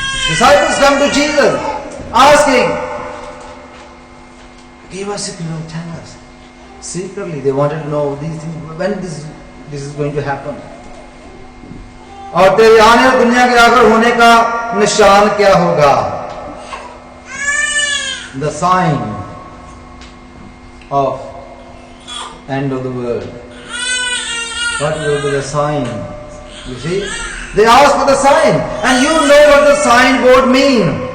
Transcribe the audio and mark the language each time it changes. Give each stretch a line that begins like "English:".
English: Disciples come to Jesus asking, give us a clue, tell us. Secretly they wanted to know these things, when this is going to happen.
Hindi: और तेरे आने और दुनिया के आखिर होने का निशान क्या होगा?
English: The sign of end of the world. What will be the sign? You see, they ask for the sign, and you know what the signboard mean.